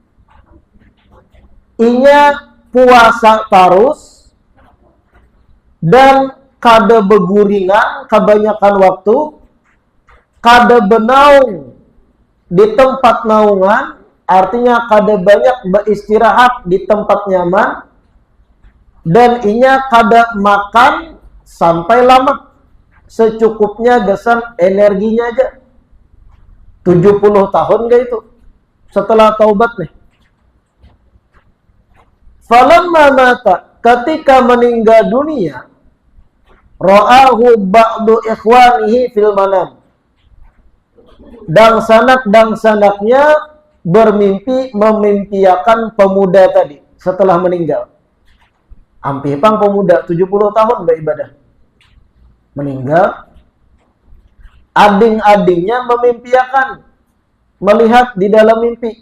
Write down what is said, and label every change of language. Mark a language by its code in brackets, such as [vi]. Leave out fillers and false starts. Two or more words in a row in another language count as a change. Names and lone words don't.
[bjn] Inya puasa terus dan kada beguringan kebanyakan waktu, kada benaung di tempat naungan, artinya kada banyak beristirahat di tempat nyaman, dan inya kada makan sampai lama, secukupnya gesan energinya aja. [id] 70 tahun gak itu setelah taubat nih. [ar] فلما مات, [id] ketika meninggal dunia, [ar] رآه بعض إخوانه في المنام. [bjn] Dangsanak-dangsanaknya bermimpi memimpiakan pemuda tadi setelah meninggal. Ampipang pemuda 70 tahun beribadah. Meninggal, ading-adingnya memimpiakan, melihat di dalam mimpi.